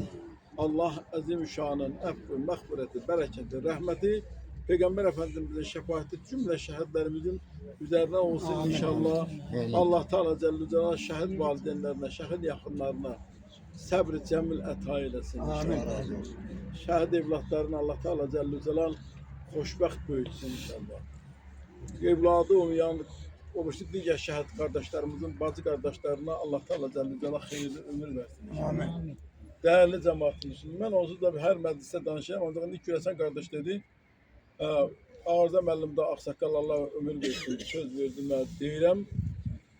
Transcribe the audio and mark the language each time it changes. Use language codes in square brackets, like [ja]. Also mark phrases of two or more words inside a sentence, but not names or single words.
[tr] Allah Azimüşşan'ın affı, mağfireti, bereketi, rahmeti, Peygamber Efendimizin şefaati cümle şehitlerimizin üzerine olsun inşallah. Allah Teala Celle Celal şehit valideynlerine, şehit yakınlarına sabr-ı cemil ata eylesin inşallah. Şehit evlatlarına Allah Teala Celle Celal hoşbəxt büyütsün inşallah. [az] Evladı olmayan, digər şəhid qardaşlarımızın, bacı qardaşlarına Allah Teala Celle Celal xeyirli ömür versin inşallah. Amin. [tr] Değerli cemaatimiz, [az] mən onsuz da hər məclisdə danışıram, ancaq indi Kürəsən qardaş dedi, Arıza müəllim də ağsaqqal Allah ömür versin, söz verdim, deyirəm.